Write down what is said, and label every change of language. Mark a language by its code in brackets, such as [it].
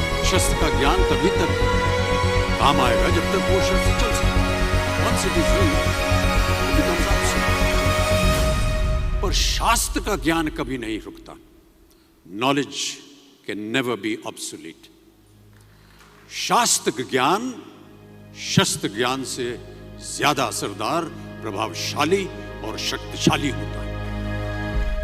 [hi] शस्त्र का ज्ञान तभी तक काम आएगा जब तक वो शस्त्र चल सके। [en] Once it is real, it becomes absolute. [hi] पर शास्त्र का ज्ञान कभी नहीं रुकता। [en] Knowledge can never be obsolete. [hi] शास्त्र ज्ञान शस्त्र ज्ञान से ज्यादा असरदार, प्रभावशाली और शक्तिशाली होता है।